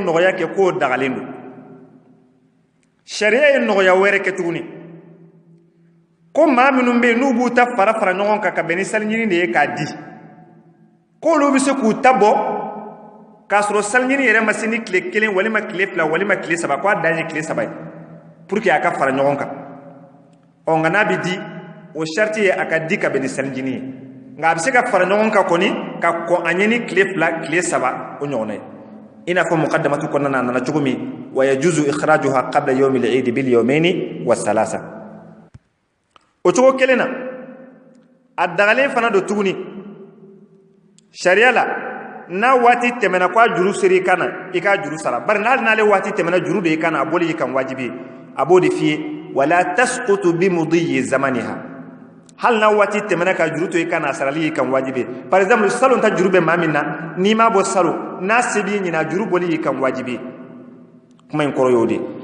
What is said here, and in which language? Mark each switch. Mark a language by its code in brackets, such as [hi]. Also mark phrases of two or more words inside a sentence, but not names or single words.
[bm] nɔgɔya kɛ k'o dagalen don sariya ye nɔgɔya wɛrɛ kɛ tuguni ko maa minnu bɛ yen n'u b'u ta fara ɲɔgɔn kan ka bɛn ni saliɲini de ye k'a di k'olu bɛ se k'u ta bɔ k'a sɔrɔ saliɲini yɛrɛ ma se ni tile 1 walima tile 2 walima tile 3 k'a dan ye tile 3 ye [fr] pour que [bm] a ka fara ɲɔgɔn kan ɔ nka n'a bɛ di o sariti ye a ka di ka bɛn ni saliɲini ye nga bi se ka fara ɲɔgɔn ka kɔni ka kɔ an ye ni tile 2 tile 3 o ɲɔgɔnna ye ina fɔ muqaddamatu kɔnɔna na nana cogo min [ar] ويجوز إخراجها قبل يوم العيد باليومين والثلاثة [bm] o cogo kelen na a dagalen fana do tuguni sharia la na waati tɛmɛna ko a juru seri kana i ka juru sara bari n'ale waati tɛmɛna juru de i kana a boli i kan wajibi a b'o de f'iye [ar] ولا تسقط بمضي زمانها [bm] hal na waati tɛmɛna ka juru to i kana a sarali i kan wajibi [fr] par exemple [bm] salon ta juru bɛ maa min na n'i ma bɔ salo n'a se b'i ɲina juru boli i kan wajibi kuma in kɔrɔ y'o de